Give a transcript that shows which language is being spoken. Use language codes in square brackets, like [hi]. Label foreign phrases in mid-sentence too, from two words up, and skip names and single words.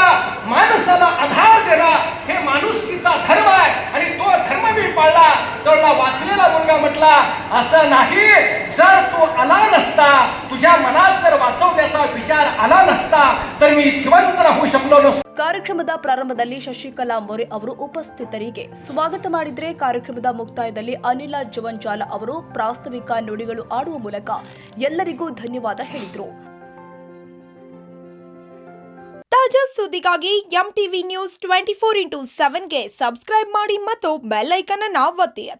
[mr] माणसाला आधार देणं हे माणुसकीचा धर्म आहे आणि तो धर्म मी पाळला. तेवढा वाचलेला मुलगा म्हटला, असं नाही, जर तू आला नसता, तुझ्या मनात जर वाचवण्याचा विचार आला नसता तर मी जिवंत राहू शकलो नसतो. [kn] ಕಾರ್ಯಕ್ರಮದ ಪ್ರಾರಂಭದಲ್ಲಿ ಶಶಿಕಲಾ ಮೊರೆ ಅವರು ಉಪಸ್ಥಿತರಿಗೆ ಸ್ವಾಗತ ಮಾಡಿದರೆ ಕಾರ್ಯಕ್ರಮದ ಮುಕ್ತಾಯದಲ್ಲಿ ಅನಿಲ ಜವಂಜಾಲ ಅವರು ಪ್ರಾಸ್ತಾವಿಕ ನುಡಿಗಳು ಆಡುವ ಮೂಲಕ ಎಲ್ಲರಿಗೂ ಧನ್ಯವಾದ ಹೇಳಿದರು. ತಾಜಾ ಸುದ್ದಿಗಾಗಿ ಎಂಟಿವಿ ನ್ಯೂಸ್ 24x7 ಗೆ ಸಬ್ಸ್ಕ್ರೈಬ್ ಮಾಡಿ ಮತ್ತು [en] bell icon [kn] ಅನ್ನು ಒತ್ತಿ.